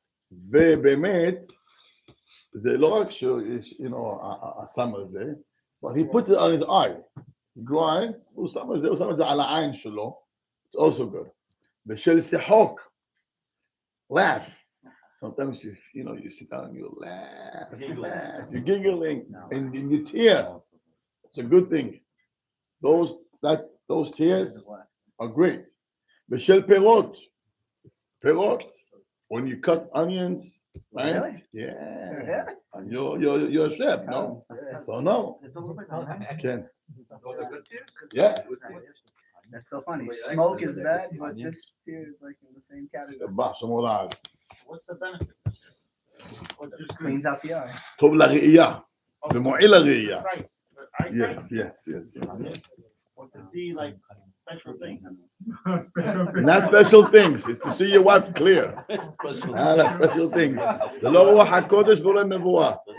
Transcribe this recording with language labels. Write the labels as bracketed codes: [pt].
[he] ובאמת, זה לא רק שיש, הסם הזה, [en] but he puts it on his eye. He grinds, [he] הוא שם את זה על העין שלו. [en] It's also good. [he] ושל שחוק. [en] Laugh. Sometimes you sit down and you laugh, you're giggling, and you tear. It's a good thing. Those tears are great. B'shel perot, when you cut onions, right? Really? Yeah. And you're a chef, no? So no. Can. Yeah. That's so funny. Smoke is bad, but this tier is like in the same category. What's the benefit? Cleans out the eye. [he] טוב לראייה. ומועיל לראייה. [en] Sight. Eyesight? Yes. Or to see like special things. Not special things, it's to see your wife clear. Special. special things. [he] זה לא רוח הקודש ולא נבואה.